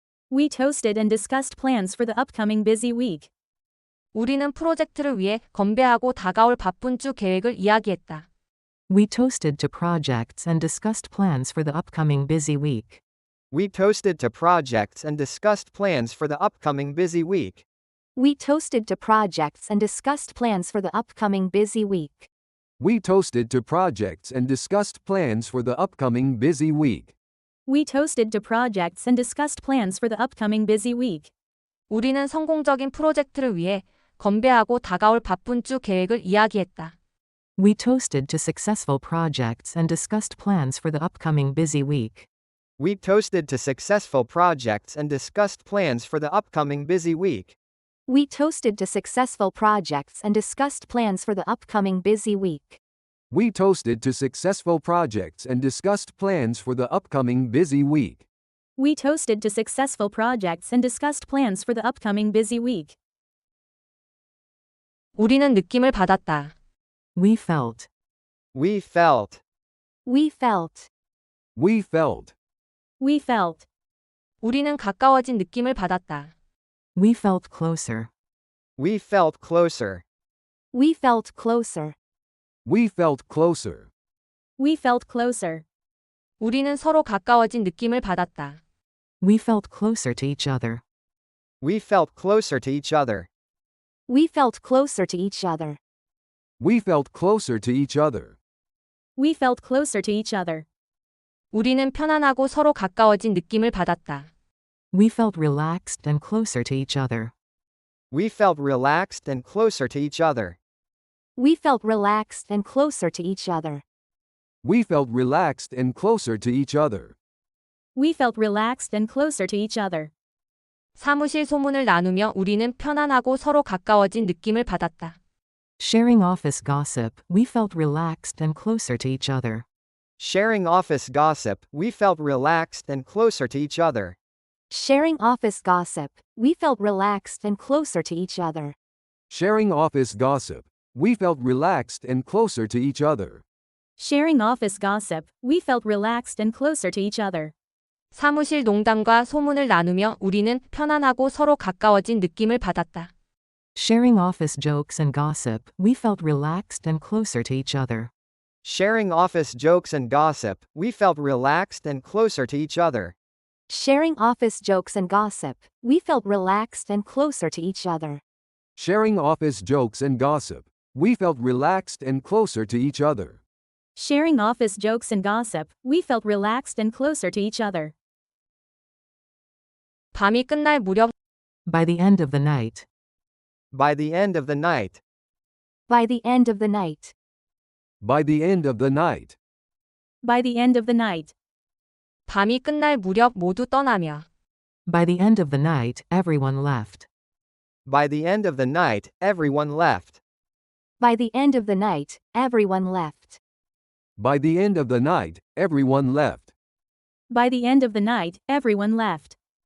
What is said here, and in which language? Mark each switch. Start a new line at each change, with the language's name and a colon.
English: We toasted and discussed plans for the upcoming busy week.
Korean: 우리는 프로젝트를 위해 건배하고 다가올 바쁜 주 계획을 이야기했다.
English: We toasted to projects and discussed plans for the upcoming busy week. We toasted to projects and discussed plans for the upcoming busy week. We toasted to projects and discussed plans for the upcoming busy week. We toasted to projects and discussed plans for the upcoming busy week. We toasted to projects and discussed plans for the upcoming busy week.
Korean: 우리는 성공적인 프로젝트를 위해 건배하고 다가올 바쁜 주 계획을 이야기했다.
English: We toasted to successful projects and discussed plans for the upcoming busy week. We toasted to successful projects and discussed plans for the upcoming busy week. We toasted to successful projects and discussed plans for the upcoming busy week. We toasted to successful projects and discussed plans for the upcoming busy week. We toasted to successful projects and discussed plans for the upcoming busy week.
Korean: 우리는 느낌을 받았다.
English: We felt. We felt. We felt. We felt. We felt.
Korean: 우리는 가까워진 느낌을 받았다.
English: We felt closer. We felt closer. We felt closer. We felt closer. We felt closer.
Korean: 우리는 서로 가까워진 느낌을 받았다.
English: We felt closer to each other. We felt closer to each other. We felt closer to each other. We felt closer to each other. We felt closer to each other.
Korean: 우리는 편안하고 서로 가까워진 느낌을 받았다.
English: We felt relaxed and closer to each other. We felt relaxed and closer to each other. We felt relaxed and closer to each other. We felt relaxed and closer to each other. We felt relaxed and closer to each other.
Korean: 사무실 소문을 나누며 우리는 편안하고 서로 가까워진 느낌을 받았다.
English: Sharing office gossip, we felt relaxed and closer to each other. Sharing office gossip, we felt relaxed and closer to each other. Sharing office gossip, we felt relaxed and closer to each other. Sharing office gossip, we felt relaxed and closer to each other. Sharing office gossip, we felt relaxed and closer to each other.
Korean: 사무실 농담과 소문을 나누며 우리는 편안하고 서로 가까워진 느낌을 받았다.
English: Sharing office jokes and gossip, we felt relaxed and closer to each other. Sharing office jokes and gossip, we felt relaxed and closer to each other. Sharing office jokes and gossip, we felt relaxed and closer to each other. Sharing office jokes and gossip, we felt relaxed and closer to each other. Sharing office jokes and gossip, we felt relaxed and closer to each other.
Korean: 밤이 끝날 무렵
English: By the end of the night. By the end of the night. By the end of the night. By the end of the night. By the end of the night.
Korean: 밤이 끝날 무렵 모두 떠나며
English: By the end of the night, everyone left. By the end of the night, everyone left. By the end of the night, everyone left. By the end of the night, everyone left. By the end of the night, everyone left.